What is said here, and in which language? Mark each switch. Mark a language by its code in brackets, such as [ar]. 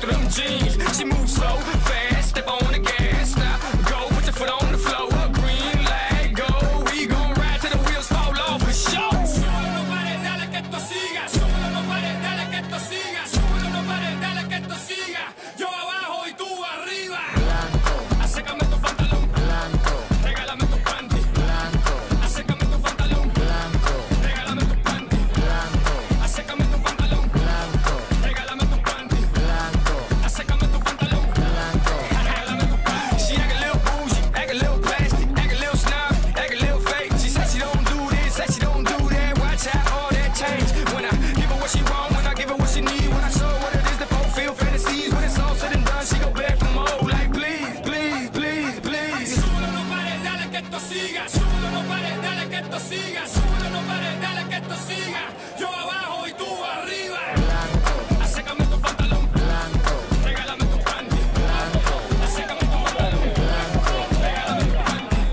[en] She moves so fast, step on the gas, now go put your foot on the floor, green light, go, we gon' ride till the wheels fall off for sure. [es] Súbelo, no pares, dale que esto siga, súbelo, no pares, dale que esto siga, súbelo, no pares, dale que esto siga, yo abajo y tú arriba. Blanco, acércame tu pantalón, blanco, regálame tu panty, blanco, acércame tu pantalón, blanco, regálame tu panty, blanco, acércame tu pantalón, blanco, regálame tu panty, blanco, acércame tu pantalón. [en] She act a little bougie, act a little plastic, act a little snob, act a little fake. She said she don't do this, said she don't do that. Watch out, all that change. When I give her what she want, when I give her what she need, when I show her what it is to fulfill fantasies. When it's all said and done, she go back for more. Like please, please, please, please. [es] Súbelo, no pares, dale que esto siga. Súbelo, no pares, dale que esto siga. Súbelo, no pares, dale que esto siga. Yo abajo y tú arriba. Blanco, acércame tu pantalón. Blanco, regálame tu panty. Blanco, acércame tu pantalón. Blanco, regálame tu panty. Blanco, acércame tu pantalón. Blanco, regálame tu panty. Blanco, acércame tu pantalón. Blanco, regálame tu panty.